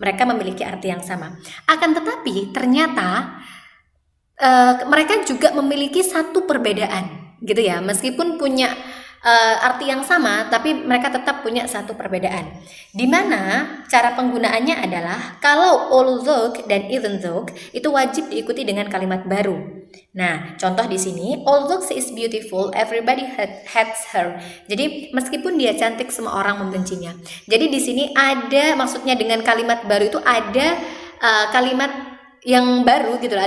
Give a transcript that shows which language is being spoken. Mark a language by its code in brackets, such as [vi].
[id] Mereka memiliki arti yang sama. Akan tetapi ternyata mereka juga memiliki satu perbedaan gitu ya. Meskipun punya arti yang sama, tapi mereka tetap punya satu perbedaan. Di mana cara penggunaannya adalah kalau although dan even though itu wajib diikuti dengan kalimat baru. Nah, contoh di sini, [en] although she is beautiful, everybody hates her. [id] Jadi meskipun dia cantik, semua orang membencinya. Jadi di sini ada maksudnya dengan kalimat baru itu ada kalimat yang baru gitu loh.